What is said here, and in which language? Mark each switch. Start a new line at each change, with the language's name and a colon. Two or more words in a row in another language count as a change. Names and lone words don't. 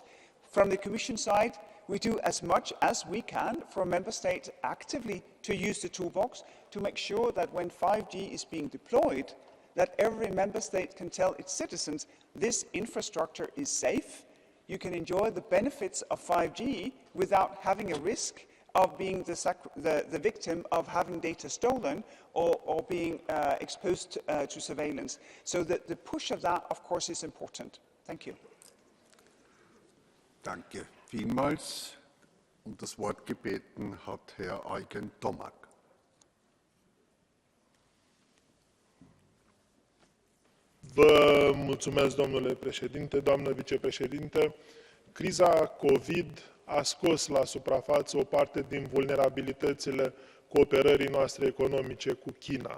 English: From the Commission side, we do as much as we can for member states actively to use the toolbox to make sure that when 5G is being deployed, that every member state can tell its citizens, this infrastructure is safe. You can enjoy the benefits of 5G without having a risk of being the victim of having data stolen or being exposed to surveillance. So the push of that, of course, is important. Thank you.
German: Danke vielmals. Und das Wort gebeten hat Herr Eugen Tomak.
Romanian: Vă mulțumesc, domnule președinte, doamnă vicepreședinte. Criza COVID a scos la suprafață o parte din vulnerabilitățile cooperării noastre economice cu China.